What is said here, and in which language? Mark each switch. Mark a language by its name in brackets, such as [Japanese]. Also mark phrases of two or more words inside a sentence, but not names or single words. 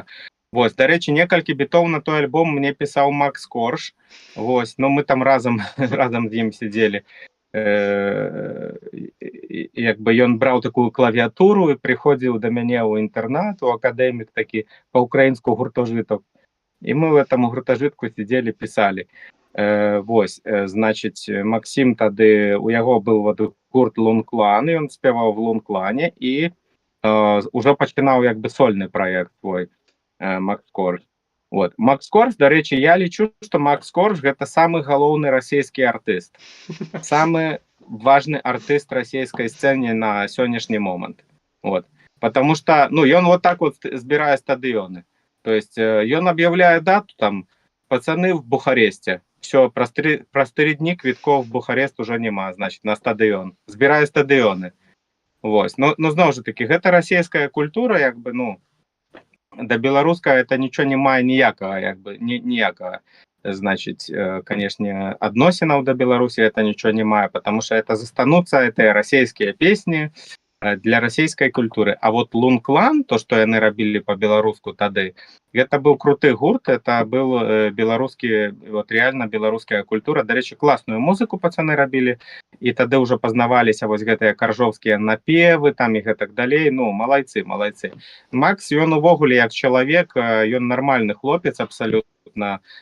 [Belarusian] Вось, дарэчы, некалькі бітоў на той альбом мне пісаў Макс Корж. Вось, ну мы там разам з ім сидзелі. Якби ён браў такую клавіатуру і прыходзіў да мяне ў інтэрнат, у акадэмік такі па-украінску гуртожыток. І мы [Russian] в этом [Belarusian] гуртожытку сидзелі, пісалі. Вось, значыць, Максім тады, у яго быў гурт Лунклан, і ён спяваў в Лунклане, і ўжо пачынаў як бы сольны праект свой. Макс Корж. Вот. Макс Корж, дарэчы, я лічу, што Макс Корж гэта самы галоўны расійскі артыст. [Russian] Самы важный артист российской сцены на сегодняшний момент. Вот. Потому что, ну, и он вот так вот збирает стадионы. То есть, он объявляет дату, там, пацаны в Бухаресте. Все, [Ukrainian] про 3 дні квитков в Бухарест уже нема, значить, на стадіон. Збирає стадіони. Ось. Ну, знову ж таки, [Belarusian] гэта расійская культура, якби, ну, да беларуская это [Ukrainian] нічого не мае [Belarusian] ніякага, якби, ніякага. [Russian] Значит, конечно, [Belarusian] адносінаў да Беларусі это [Ukrainian] нічого не мае, [Russian] потому что это [Belarusian] застануцца, это расійскія песні для расійскай культуры. А вот Лун-клан, то, что яны рабілі по-беларуску тады, [Russian] это был [Belarusian] круты гурт, [Russian] это был [Belarusian] беларускі, вот реально беларуская культура. Дарэчы, классную музыку пацаны рабілі, і тады ўжо пазнаваліся вось гэтыя каржоўскія напевы, там і гэтак далей. Ну, малайцы. Макс, ён увогуле як чалавек, ён нармальны хлопец абсалютна.